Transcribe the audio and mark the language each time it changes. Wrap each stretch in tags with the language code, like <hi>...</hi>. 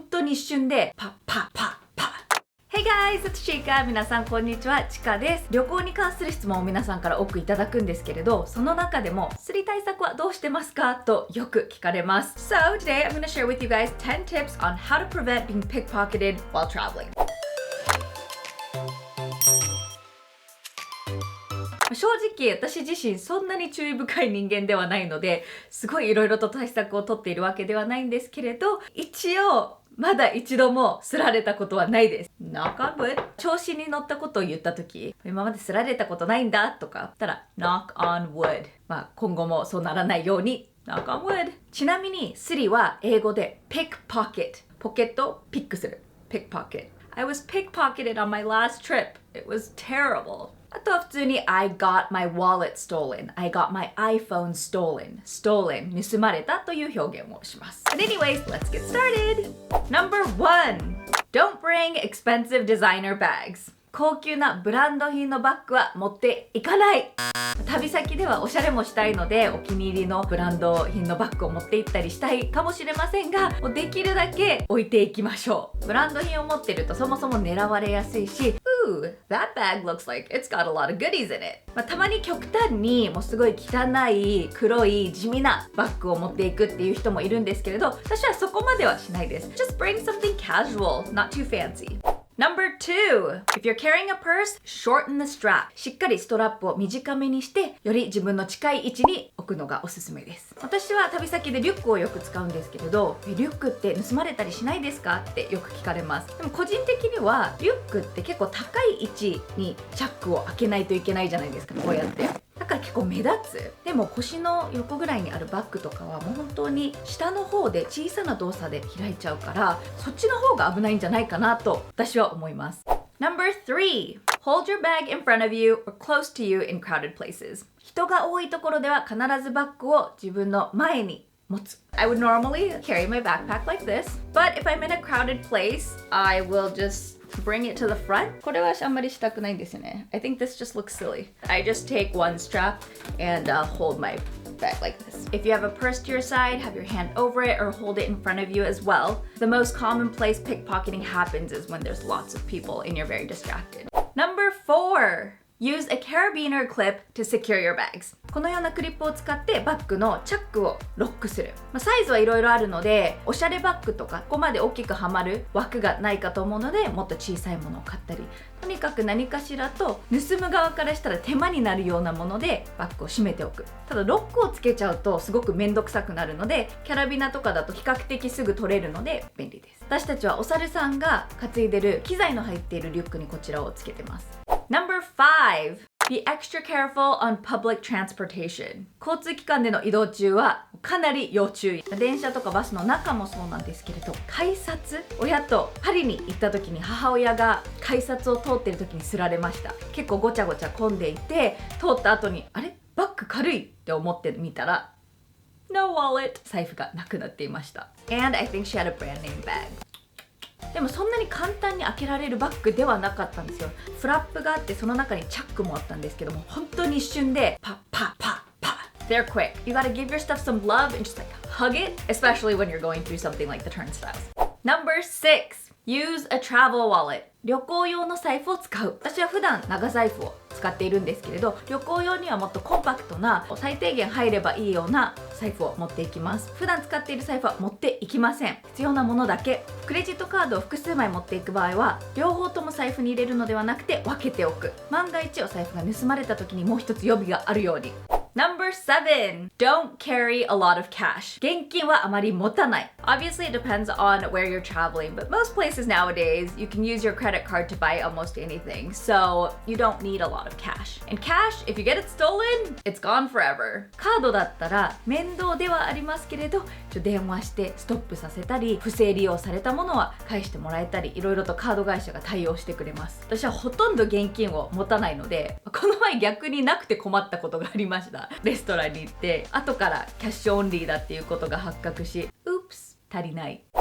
<ja>に一瞬でパッパッパッパッ。</ja> <en>Hey guys, it's Chika.</en> <ja>皆さんこんにちは、ちかです。旅行に関する質問を皆さんから多くいただくんですけれど、その中でもスリ対策はどうしてますかとよく聞かれます。</ja> <en>So today I'm going to share with you guys 10 tips on how to prevent being pickpocketed while traveling.</en> <ja>正直私自身そんなに注意深い人間ではないので、すごいいろいろと対策をとっているわけではないんですけれど、一応まだ一度もすられたことはないです。</ja> <en>Knock on wood。</en> <ja>調子に乗ったことを言ったとき、今まですられたことないんだとか言ったら</ja> <en>Knock on wood。</en> <ja>今後もそうならないように</ja> <en>Knock on wood。</en> <ja>ちなみにスリは英語で pickpocket。ポケットをピックする。</ja> <en>pickpocket。I was pickpocketed on my last trip. It was terrible.</en> <ja>あとは普通に</ja> <en>I got my wallet stolen. I got my iPhone stolen. Stolen.</en> <ja>盗まれたという表現をします。</ja> <en>But anyways, let's get started. Number 1. Don't bring expensive designer bags.</en> <ja>高級なブランド品のバッグは持っていかない。旅先ではおしゃれもしたいのでお気に入りのブランド品のバッグを持って行ったりしたいかもしれませんが、もうできるだけ置いていきましょう。ブランド品を持ってるとそもそも狙われやすいし、</ja> <en>Ooh, that bag looks like it's got a lot of goodies in it.</en> <ja>たまに極端にもうすごい汚い黒い地味なバッグを持っていくっていう人もいるんですけれど、私はそこまではしないです。</ja> <en>Just bring something casual, not too fancy.Number 2. If you're carrying a purse, shorten the strap.</en> <ja>しっかりストラップを短めにして、より自分の近い位置に置くのがおすすめです。私は旅先でリュックをよく使うんですけれど、リュックって盗まれたりしないですかってよく聞かれます。でも個人的には、リュックって結構高い位置にチャックを開けないといけないじゃないですか、こうやって。だから結構目立つ。でも腰の横ぐらいにあるバッグとかはもう本当に下の方で小さな動作で開いちゃうから、そっちの方が危ないんじゃないかなと私は思います。</ja> <en>Number 3. Hold your bag in front of you or close to you in crowded places.</en> <ja>人が多いところでは必ずバッグを自分の前に持つ。</ja> <en>I would normally carry my backpack like this, but if I'm in a crowded place, I will just bring it to the front.</en> <ja>これはあんまりしたくないんですよね。</ja> <en>I think this just looks silly. I just take one strap and hold my bag like this. If you have a purse to your side, have your hand over it or hold it in front of you as well. The most common place pickpocketing happens is when there's lots of people and you're very distracted. Number 4.Use a carabiner clip to secure your bags.</en> <ja>このようなクリップを使ってバッグのチャックをロックする。サイズはいろいろあるので、おしゃれバッグとかここまで大きくはまる枠がないかと思うので、もっと小さいものを買ったり、とにかく何かしらと盗む側からしたら手間になるようなものでバッグを閉めておく。ただロックをつけちゃうとすごくめんどくさくなるので、キャラビナとかだと比較的すぐ取れるので便利です。私たちはお猿さんが担いでる機材の入っているリュックにこちらをつけてます。</ja> <en>Number 5. Be extra careful on public transportation.</en> <ja>交通機関での移動中はかなり要注意。電車とかバスの中もそうなんですけれど、改札、親とパリに行った時に母親が改札を通ってる時にすられました。結構ごちゃごちゃ混んでいて、通った後にあれバッグ軽いって思ってみたら</ja> <en>No wallet</en> <ja>財布がなくなっていました。</ja> <en>And I think she had a brand name bag.</en> <ja>でもそんなに簡単に開けられるバッグではなかったんですよ。フラップがあってその中にチャックもあったんですけども、本当に一瞬でパッパッパッパッ</ja> <en>They're quick. You gotta give your stuff some love and just like hug it, especially when you're going through something like the turnstiles. Number 6. Use a travel wallet.</en> <ja>旅行用の財布を使う。私は普段長財布を使っているんですけれど、旅行用にはもっとコンパクトな最低限入ればいいような財布を持っていきます。普段使っている財布は持っていきません。必要なものだけ。クレジットカードを複数枚持っていく場合は、両方とも財布に入れるのではなくて分けておく。万が一お財布が盗まれた時にもう一つ予備があるように。</ja> <en>Number 7. Don't carry a lot of cash.</en> <ja>現金はあまり持たない。</ja> <en>Obviously, it depends on where you're traveling, but most places nowadays, you can use your credit card to buy almost anything, so you don't need a lot of cash. And cash, if you get it stolen, it's gone forever.</en> <ja>カードだったら面倒ではありますけれど、電話してストップさせたり、不正利用されたものは返してもらえたり、いろいろとカード会社が対応してくれます。私はほとんど現金を持たないので、この前逆になくて困ったことがありました。レストランに行って後からキャッシュオンリーだっていうことが発覚し、</ja> <en>Oops、</en> <ja>足りない。</ja>